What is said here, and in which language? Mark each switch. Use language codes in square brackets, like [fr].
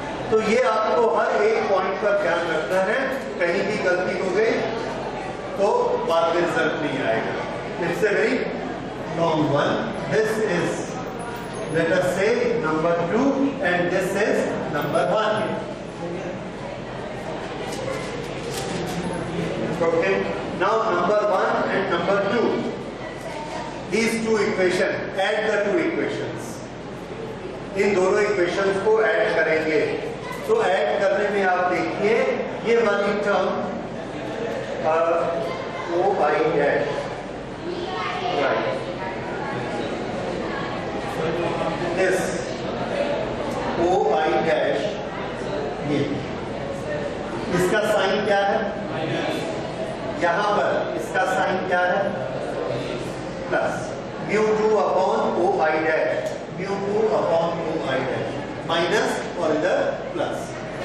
[hi] तो ये आपको हर एक पॉइंट पर ध्यान रखना है, कहीं भी गलती हो गई तो बाद में रिजल्ट नहीं आएगा। [en] It's a very long one. This is let us say number 2 and this is number 1। Okay, now number 1 and number 2, these two equation, add the two equations। [hi] इन दोनों इक्वेशंस को ऐड करेंगे। तो ऐड करने में आप देखिए, ये वाली term O I dash, [en] right, this O I dash, [hi] ये इसका साइन क्या है, यहां पर इसका साइन क्या है, plus mu two upon O I dash, mu two upon O I dash, minus और इधर प्लस।